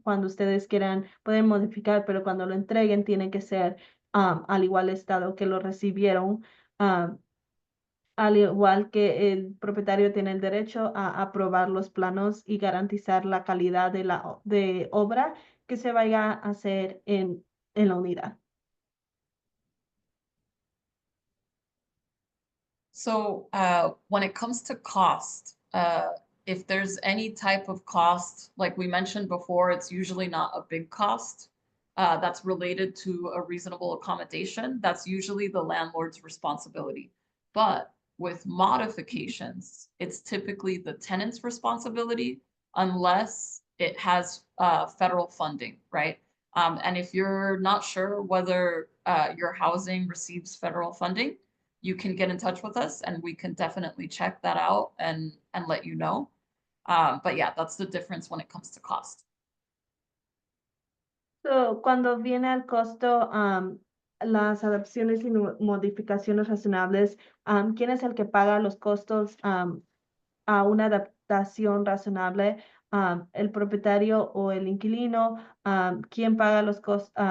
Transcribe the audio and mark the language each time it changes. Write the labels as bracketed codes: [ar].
[es] Cuando ustedes quieran, pueden modificar, pero cuando lo entreguen, tiene que ser al igual estado que lo recibieron. Al igual que el propietario tiene el derecho a aprobar los planos y garantizar la calidad de obra que se vaya a hacer en la unidad. [en] So when it comes to cost, if there's any type of cost, like we mentioned before, it's usually not a big cost that's related to a reasonable accommodation. That's usually the landlord's responsibility. But with modifications, it's typically the tenant's responsibility unless it has federal funding, right? And if you're not sure whether your housing receives federal funding, you can get in touch with us and we can definitely check that out and let you know. But yeah, that's the difference when it comes to cost. [es] So, cuando viene al costo, las adaptaciones y modificaciones razonables, ¿quién es el que paga los costos a una adaptación razonable? ¿El propietario o el inquilino? ¿Quién paga los costos?